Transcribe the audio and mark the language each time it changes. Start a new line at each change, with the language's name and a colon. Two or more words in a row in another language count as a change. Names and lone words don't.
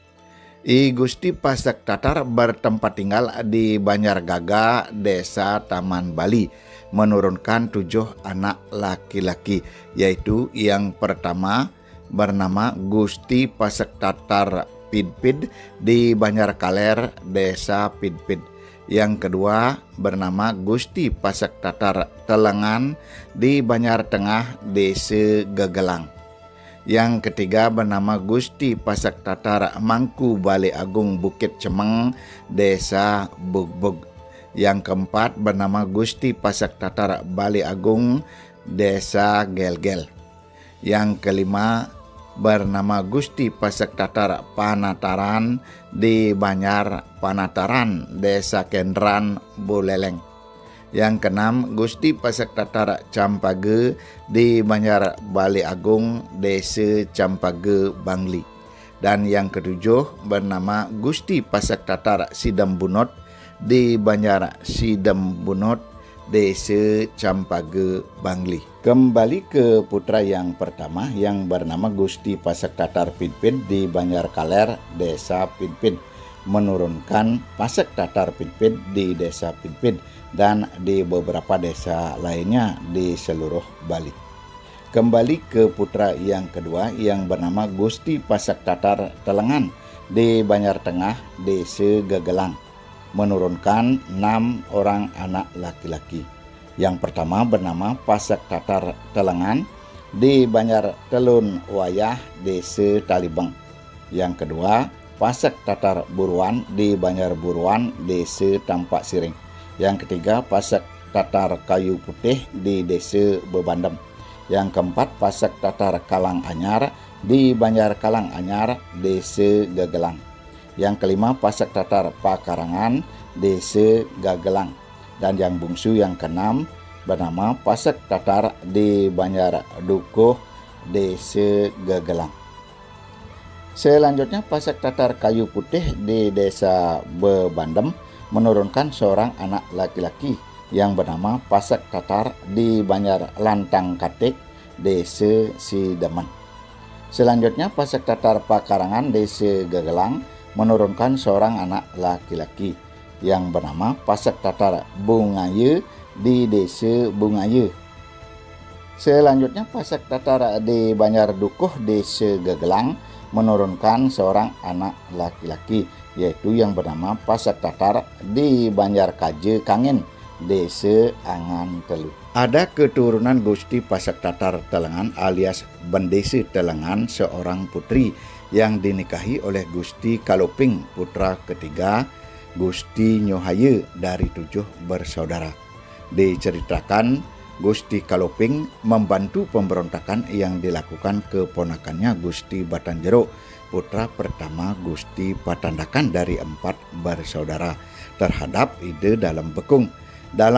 Indonesian: I Gusti Pasak Tatar bertempat tinggal di Banjargaga, Desa Taman Bali, menurunkan 7 anak laki-laki, yaitu yang pertama bernama Gusti Pasak Tatar Pidpid di Banjarkaler, Desa Pidpid. Yang kedua bernama Gusti Pasak Tatar Telengan di Banjar Tengah, Desa Gegelang. Yang ketiga bernama Gusti Pasak Tatar Mangku Bale Agung Bukit Cemeng, Desa Bugbug. Yang keempat bernama Gusti Pasak Tatar Bale Agung, Desa Gelgel. Yang kelima bernama Gusti Pasak Tatar Panataran di Banjar Panataran, Desa Kendran, Buleleng. Yang keenam Gusti Pasak Tatar Campage di Banjar Bale Agung, Desa Campage, Bangli. Dan yang ketujuh bernama Gusti Pasak Tatar Sidembunot di Banjar Sidembunot, Desa Campage, Bangli. Kembali ke putra yang pertama yang bernama Gusti Pasak Tatar Pidpid di Banjarkaler, Desa Pidpid, menurunkan Pasak Tatar Pidpid di Desa Pidpid dan di beberapa desa lainnya di seluruh Bali. Kembali ke putra yang kedua yang bernama Gusti Pasak Tatar Telengan di Banjar Tengah, Desa Gegelang, menurunkan 6 orang anak laki-laki. Yang pertama bernama Pasak Tatar Telengan di Banjar Telun Wayah, Desa Talibeng. Yang kedua Pasak Tatar Buruan di Banjar Buruan, Desa Tampak Siring. Yang ketiga Pasak Tatar Kayu Putih di Desa Bebandem. Yang keempat Pasak Tatar Kalang Anyar di Banjar Kalang Anyar, Desa Gegelang. Yang kelima Pasak Tatar Pakarangan, Desa Gagelang. Dan yang bungsu yang keenam bernama Pasak Tatar di Banjar Dukuh, Desa Gagelang. Selanjutnya Pasak Tatar Kayu Putih di Desa Bebandem menurunkan seorang anak laki-laki yang bernama Pasak Tatar di Banjar Lantang Katik, Desa Sidemen. Selanjutnya Pasak Tatar Pakarangan, Desa Gagelang menurunkan seorang anak laki-laki yang bernama Pasak Tatar Bungaye di Desa Bungaye. Selanjutnya Pasak Tatar di Banjar Dukuh, Desa Gegelang menurunkan seorang anak laki-laki, yaitu yang bernama Pasak Tatar di Banjar Kaje Kangen, Desa Angan Telu. Ada keturunan Gusti Pasak Tatar Telengan alias Bendesi Telengan, seorang putri yang dinikahi oleh Gusti Kaloping, putra ketiga Gusti Nyohaye dari 7 bersaudara. Diceritakan Gusti Kaloping membantu pemberontakan yang dilakukan keponakannya Gusti Batanjero, putra pertama Gusti Patandakan dari 4 bersaudara, terhadap Ide Dalem Bekung.